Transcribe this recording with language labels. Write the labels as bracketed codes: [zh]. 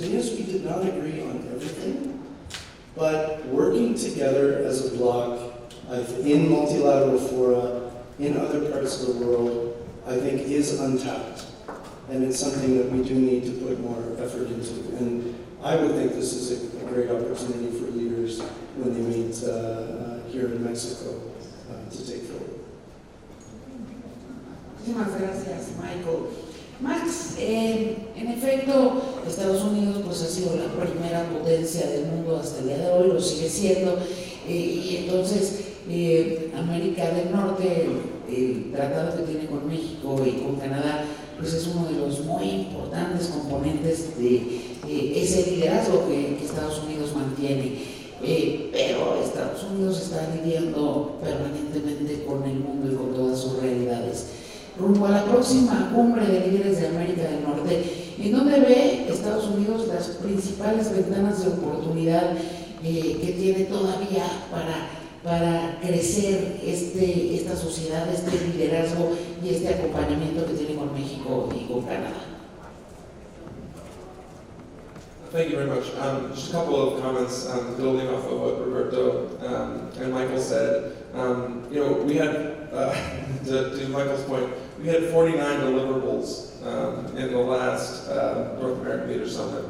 [en] And yes, we did not agree on everything, but working together as a bloc in multilateral fora, in other parts of the world, I think is untapped. And it's something that we do need to put more effort into. And I would think this is a great opportunity for leaders when they meet here in Mexico to take forward. [es] Muchísimas gracias, Michael. Max, en efecto, Estados Unidos pues ha sido la primera potencia del mundo hasta el día de hoy, lo sigue siendo, y entonces América del Norte, el tratado que tiene con México y con Canadá, pues es uno de los muy importantes componentes de ese liderazgo que Estados Unidos mantiene. Pero Estados Unidos está lidiando permanentemente con el mundo y con todas sus realidades. rumbo a la próxima cumbre de líderes de América del Norte, ¿en dónde ve Estados Unidos las principales ventanas de oportunidad que tiene todavía para crecer esta sociedad, este liderazgo y este acompañamiento que tiene con México y con Canadá? [en] Thank you very much. Just a couple of comments building off of what Roberto and Michael said. We had, to Michael's point, we had 49 deliverables in the last North American Leaders Summit.